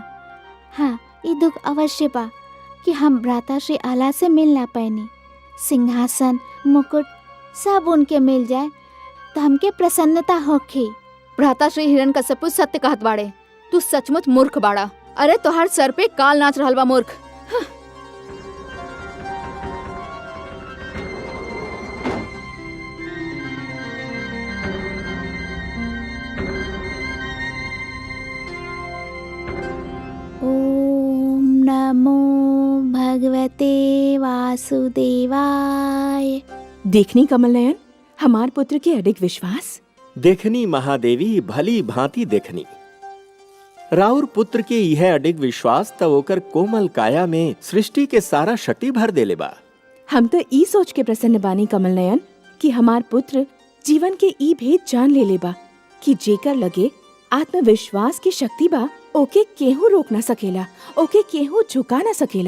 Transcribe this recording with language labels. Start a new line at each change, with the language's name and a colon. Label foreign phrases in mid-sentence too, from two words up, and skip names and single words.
Bhojpuri: हाँ, ये दुख अवश्य बा कि हम भ्राता श्री आला से मिल ना पैनी। सिंहासन मुकुट सब उनके मिल जाए तो हमके प्रसन्नता होखी। भ्राता श्री हिरण्यकश्यपु सत्य कहत बाड़े, तू सचमुच मूर्ख बाड़ा। अरे तोहार सर पे काल नाच रहल बा मूर्ख।
Sanskrit: ओम नमो भगवते वासुदेवाय।
Bhojpuri: देखनी कमल नयन, हमार पुत्र के अडिग विश्वास। देखनी महादेवी, भली भांति देखनी। राउर पुत्र के यह अडिग विश्वास त ओकर कोमल काया में सृष्टि के सारा शक्ति भर देले बा। हम तो ई सोच के प्रसन्न बानी कमल नयन कि हमार पुत्र जीवन के ई भेद जान ले बा कि जेकर लगे आत्मविश्वास की शक्ति बा, ओके केहू रोक ना सकेला, ओके केहू झुका ना सकेला।